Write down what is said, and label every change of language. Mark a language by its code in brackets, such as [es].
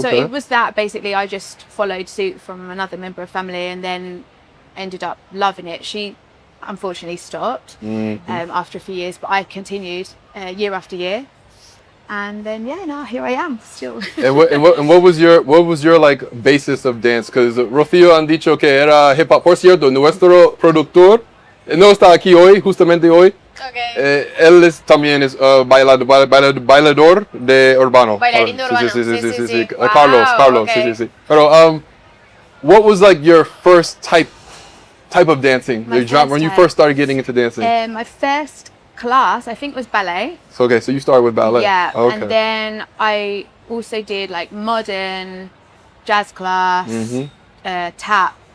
[en] So it was that basically. I just followed suit from another member of family, and then ended up loving it. She unfortunately stopped after a few years, but I continued year after year. And then now here I am still. And what was your like basis of dance? Because [es] Rocío han dicho que era hip hop. Por cierto, nuestro productor no está aquí hoy, justamente hoy. [en] Okay. [es] Él también es bailador de urbano. Bailarín de urbano. Sí. [en] Wow, Carlos, okay. [es] sí. Pero [en] what was like your first type of dancing? When you first started getting into dancing? My first class, I think, was ballet. So you started with ballet. Yeah, okay. And then I also did like modern, jazz class, tap.